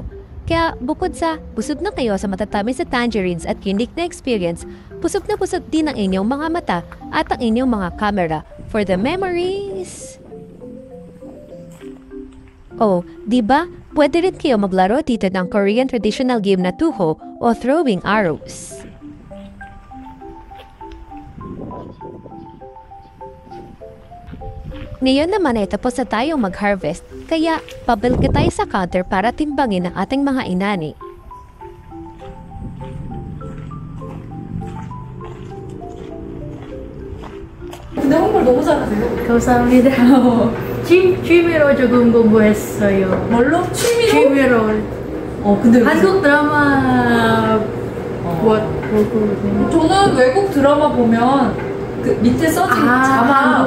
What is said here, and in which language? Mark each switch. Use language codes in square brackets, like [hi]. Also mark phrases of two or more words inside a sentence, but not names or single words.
[tl] Kaya bukod sa busog na kayo sa matatamis na tangerines at unique na experience, busog na busog din ang inyong mga mata at ang inyong mga camera [en] for the memories. [tl] Oh, di ba? Pwede rin kayo maglaro dito ng [en] Korean traditional game [tl] na tuho o [en] throwing arrows. [tl] Ngayon naman ay tapos na tayong mag-harvest, kaya pabalik tayo sa counter para timbangin ang ating mga inani. Hindi ako [ko] 너무 잘하세요. 감사합니다. 취미로 조금 공부했어요. 뭘로? 취미로? 취미로. 근데 한국 드라마 보고. 저는 외국 드라마 보면 그 밑에 써진 자막